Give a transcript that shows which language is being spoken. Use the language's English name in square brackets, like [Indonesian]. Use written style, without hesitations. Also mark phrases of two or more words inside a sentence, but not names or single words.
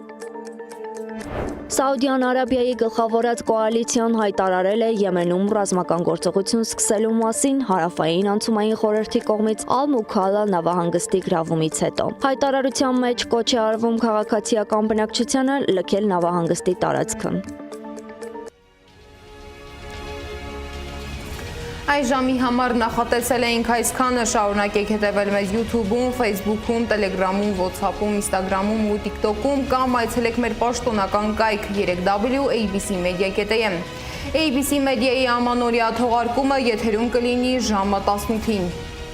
[Armenian] Սաուդյան Արաբիայի գլխավորած կոալիցիան հայտարարել է Եմենում ռազմական գործողություն սկսելու մասին հարավային անցումային խորհրդի կողմից Ալ-Մուքալա նավահանգստի գրավումից հետո։ Հայտարարության մեջ կոչ է արվում քաղաքացիական բնակչությանը լքել նավահանգստի տարածքը։ Այս ժամի համար նախատեսել էինք այսքանը, շարունակեք հետևել մեզ YouTube-ում, Facebook-ում, Telegram-ում, WhatsApp-ում, Instagram-ում ու TikTok-ում կամ այցելեք մեր պաշտոնական կայք 3w.abcmedia.am։ ABC Media-ի ամանորյա թողարկումը եթերում կլինի ժամը 18-ին։